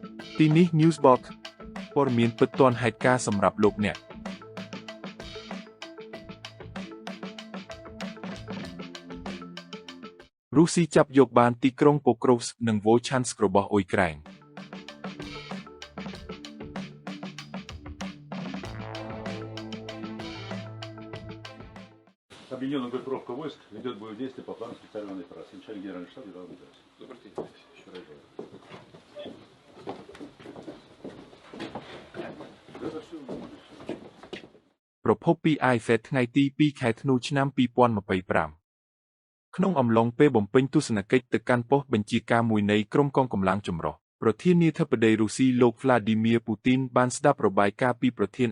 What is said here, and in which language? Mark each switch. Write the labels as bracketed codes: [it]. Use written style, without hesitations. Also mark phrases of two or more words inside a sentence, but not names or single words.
[km] ទីនេះ Newsbox ព័ត៌មានពិតទាន់ហេតុការណ៍សម្រាប់លោកអ្នករុស្ស៊ីចាប់យកបានទីក្រុង Pokrovsk និង Volchansk របស់អ៊ុយក្រែន [ru] Объединенная группировка войск ведет боевые действия по плану специальной операции. Начальник генерального штаба Иван Гудович. Добрый день. Еще раз говорю. [km] ប្រភពពី IFED ថ្ងៃទី 2 ខែធ្នូ ឆ្នាំ 2025 ក្នុងអំឡុងពេលបំពេញទស្សនកិច្ចទៅកាន់ប៉ុស្តិ៍បញ្ជាការមួយនៃក្រុមកងកម្លាំងចម្រុះប្រធានាធិបតីរុស្ស៊ីលោក Vladimir Putin បានស្ដាប់របាយការណ៍ពីប្រធានអ